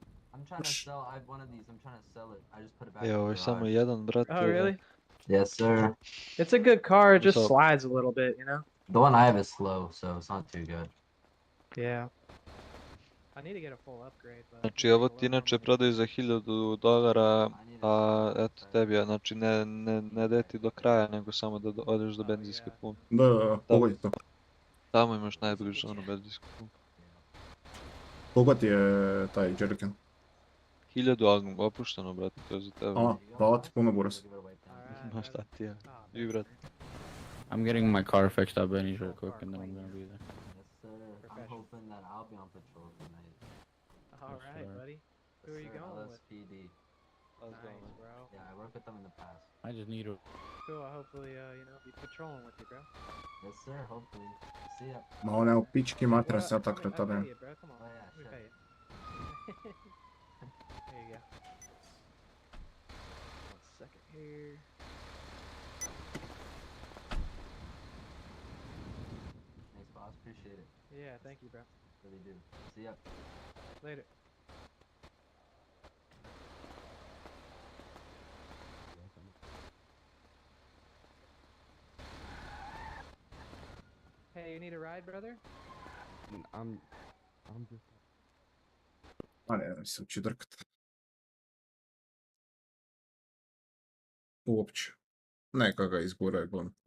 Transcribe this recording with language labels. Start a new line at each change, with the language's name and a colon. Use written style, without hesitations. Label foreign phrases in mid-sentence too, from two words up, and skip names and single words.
English: I'm trying to sell. I have one of these. I'm trying to sell it. I just put it back.
Croatian: Evo, ovo je samo jedan, brate.
English: Oh, really? Yes, sir. It's a good car. It just So- slides a little bit, you know? The one I have is slow, so it's not too good. Yeah. I need to get a full upgrade, but...
Croatian: Znači, ovo ti inače prodaju za $1000, a eto tebi, znači ne daje ti do kraja, nego samo da odeš do benzinske pumpe. Da, pogodi to. Tamo imaš najbližu onu benzinsku pumpu. Koga ti je taj jerrycan? 1000, ali opušteno, brate, to je za tebe. A, hvala ti puno, Boris. Ma šta ti ja? I brate.
English: I'm getting my car fixed up, Benny's real quick, and then I'm gonna be there. Yes, sir. I'm hoping that I'll be on patrol tonight. Alright, buddy. Who are you Sir, going with? LSPD. Nice, bro. Yeah, I worked with them in the past. I just need a... Cool, I'll hopefully, be patrolling with you, bro. Yes, sir. Hopefully. See ya.
Croatian: Ma one u pički mater se ja tak
English: I'll
Croatian: retardam.
English: pay you, bro. Come on. Oh, yeah, Let me sure. pay you. There you go. 1 second here. Thanks, boss. Appreciate it. Yeah, thank you, bro. Really do. See ya. Later. Hey, you need a ride, brother? I'm just...
Croatian: A ne se uči drkat. Uopće. Neka ga izguraj,